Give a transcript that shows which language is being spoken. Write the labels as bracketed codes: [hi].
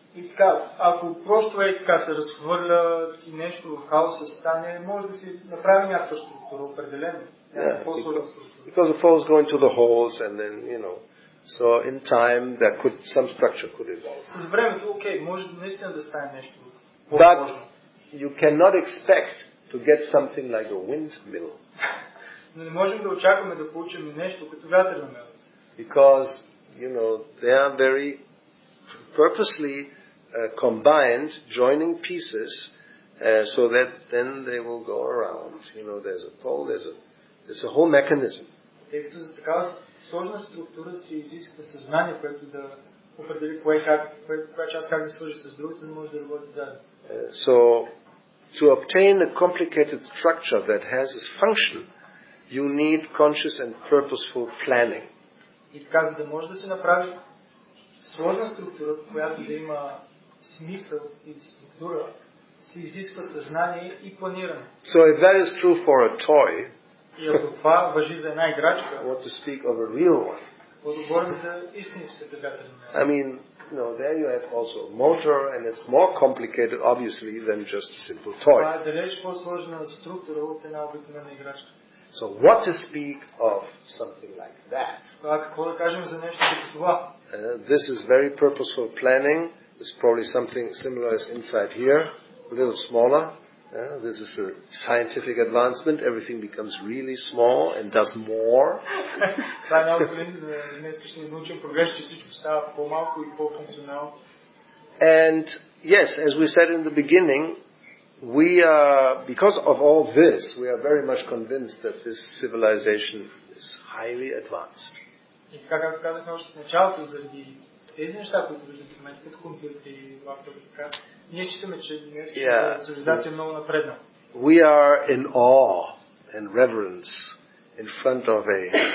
[bg] И така, ако просто така се разхвърля и нещо в хаоса стане, може да си направи някаква структура, определено. [en] Because the poles go into the holes and then, so in time some structure could evolve. [bg] С времето, окей, може наистина да стане нещо. [en] But you cannot expect to get something like a windmill. [bg] Но не можем да очакваме да получим нещо като вятърна мелница. [en] Because, they are very purposely combined, joining pieces, so that then they will go around. There's a pole, there's a whole mechanism. [bg] Тъй като за такава сложна структура се изисква съзнание, което да определи коя част как да свържи с другата, за да може да работи заедно. [en] So, to obtain a complicated structure that has its function, you need conscious and purposeful planning. [bg] И така, за да може да се направи сложна структура, която да има смисъл и структура, се изисква съзнание и планиране. [en] So if that is true for a toy, [bg] и ако това важи за една играчка, [en] what to speak of a real one? [bg] Говорим за истинската вятърна мелница. [en] I mean, there you have also a motor, and it's more complicated, obviously, than just a simple toy. [bg] Това е далеч по-сложна структура от една обикновена играчка. [en] So what to speak of something like that? [bg] Какво да кажем за нещо като това? [en] This is very purposeful planning. It's probably something similar as inside here, a little smaller. This is a scientific advancement. Everything becomes really small and does more. [bg] Това е науката, днешния научен прогрес, че всичко става по-малко и по-функционално. [en] And yes, as we said in the beginning, we are, because of all this, we are very much convinced that this civilization is highly advanced. [bg] И така, както казахме още в началото, заради тези неща, които виждаме в момента, като компютри, лаптопи, така, ние считаме, че днес цивилизация е много напредна. [en] We are in awe and reverence in front of a,